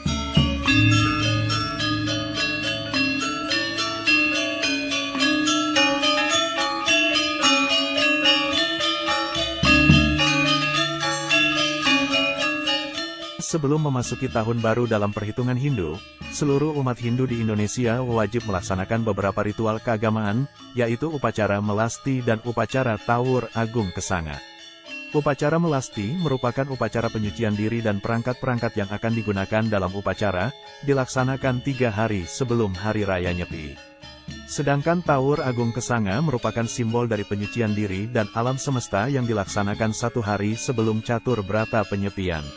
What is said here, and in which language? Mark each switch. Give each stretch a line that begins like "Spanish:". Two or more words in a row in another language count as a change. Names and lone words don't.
Indonesian: Sebelum memasuki tahun baru dalam perhitungan Hindu, seluruh umat Hindu di Indonesia wajib melaksanakan beberapa ritual keagamaan, yaitu upacara melasti dan upacara Tawur Agung Kesanga. Upacara melasti merupakan upacara penyucian diri dan perangkat-perangkat yang akan digunakan dalam upacara, dilaksanakan 3 hari sebelum Hari Raya Nyepi. Sedangkan Tawur Agung Kesanga merupakan simbol dari penyucian diri dan alam semesta yang dilaksanakan 1 hari sebelum Catur Brata Penyepian.